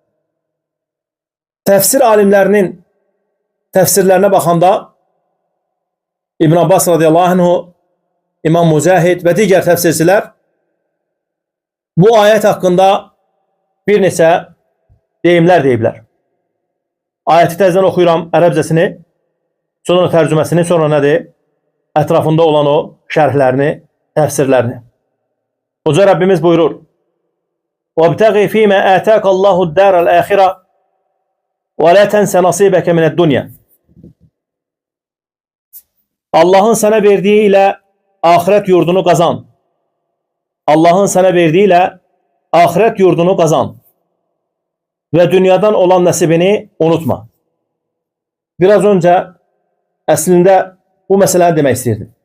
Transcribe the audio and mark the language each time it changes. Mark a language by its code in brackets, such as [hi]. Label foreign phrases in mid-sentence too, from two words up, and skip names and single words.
[az] Təfsir alimlərinin təfsirlərinə baxanda İbn Abbas [ar] رضي الله عنه, [az] İmam Mücahid və digər təfsirçilər bu ayət haqqında bir neçə deyimlər deyiblər. Ayəti təzdən oxuyuram ərəbcəsini, sonra tərcüməsini, sonra nədir? Ətrafında olan o şərhlərini, təfsirlərini. Uca Rəbbimiz buyurur, [ar] وَابْتَغِي ف۪ي مَا آتَاكَ اللّٰهُ الدَّارَ الْآخِرَةِ وَلَا تَنْسَ نَصِيبَكَ مِنَ الدُّنْيَا. [az] Allahın sənə verdiyi ilə ahirət yurdunu qazan. Allahın sənə verdiyi ilə ahirət yurdunu qazan. Və dünyadan olan nəsibini unutma. Biraz öncə əslində bu məsələni demək istəyirdim.